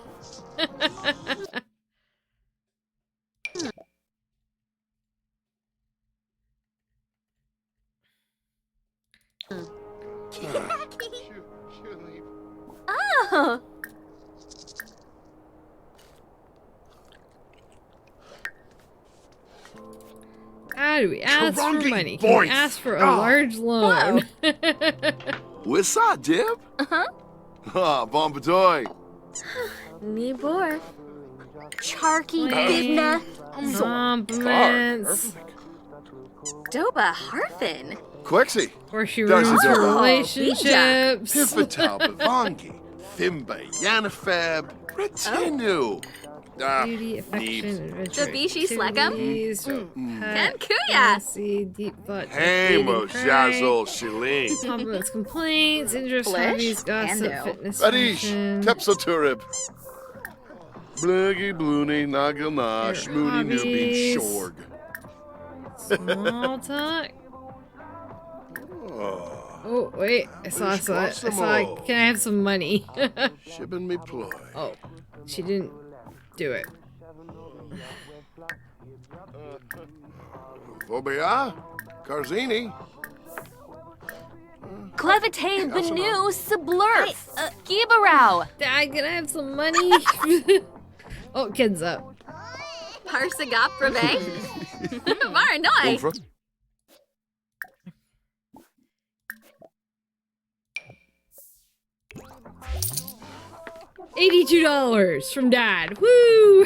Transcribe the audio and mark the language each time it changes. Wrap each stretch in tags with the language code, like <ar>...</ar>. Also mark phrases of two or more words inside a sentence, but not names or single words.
<en>Oh. How do we ask for Karungi money? Can we voice. ask for a Ah. large loan? What's up, Dib? Uh-huh. Ah, bon badoy. Nibor. Charky Wait. Bidna. Compliments. Doba Harfin. Quixie. Or she Does ruins it her do? relationships. Pivotal Bavangi. Thimba Yanafeb. Retenu. Ah, Beauty, affection, adventure, Dabishi Slackum? activities, pet, Kankuya. fantasy, deep thought, Hey, dating, Mojazzle Shilin. compliments, complaints, interests, Flish, hobbies, gossip, Ando. fitness, Badish. fashion, Tepsoturib. Bluggy Bloony Nagana Your Shmoony Newbie hobbies. Shorg. small talk. Oh, Oh wait, I saw. Quasimo. Can I have some money? Shibbin me ploy. Oh, she didn't do it. Vobia? Carzini? Clevite Benu Sublurf. Gibarao. Dad, can I have some money? Oh, kid's up. Parsagap Brave. Varanoi. Umfra? $82 from Dad. Woo!</en>